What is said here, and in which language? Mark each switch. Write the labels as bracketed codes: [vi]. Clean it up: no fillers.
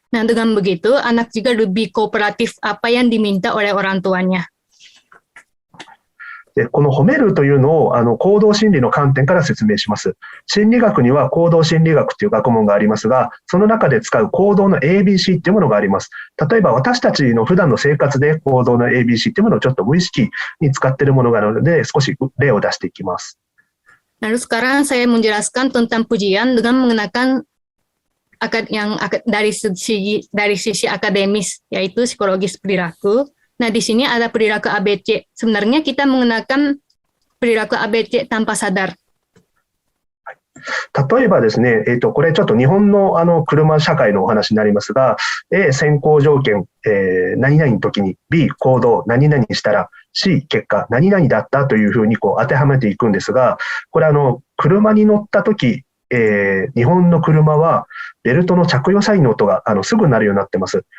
[id] Nah, dengan begitu, anak juga lebih kooperatif apa yang diminta oleh orang tuanya. [ja] で、この褒めるというのを行動心理の観点から説明します。心理学には行動心理学という学問がありますが、その中で使う行動の ABC というものがあります。例えば私たちの普段の生活で行動の ABC というものをちょっと無意識に使っているものがあるので、少し例を出していきます。 [id] Lalu sekarang saya menjelaskan tentang pujian dengan menggunakan dari sisi akademis, yaitu psikologis perilaku. Nah, di sini ada perilaku ABC. Sebenarnya kita menggunakan perilaku ABC tanpa sadar. [ja] 例えばですね、これちょっと日本の車社会のお話になりますが、A 先行条件、何々の時に B 行動何々したら C 結果何々だったというふうに当てはめていくんですが、これ車に乗った時、日本の車はベルトの着用サインの音がすぐ鳴るようになってます。